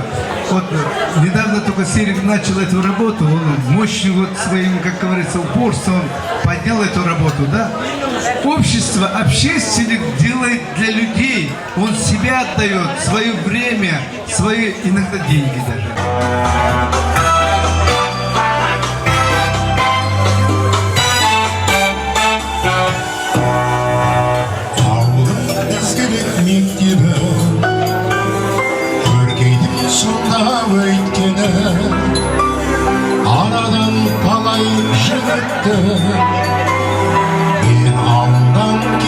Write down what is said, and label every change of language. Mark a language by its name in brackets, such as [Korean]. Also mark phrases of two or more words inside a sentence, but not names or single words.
[Russian] Вот недавно только Серик начал эту работу, он мощным вот своим, как говорится, упорством поднял эту работу, да? Общество, общественник делает для людей, он себя отдает, свое время, свои иногда деньги даже. [Kazakh] Мектебі көркейтіп сонда өйткені арадан талай жігітті мен ауылдан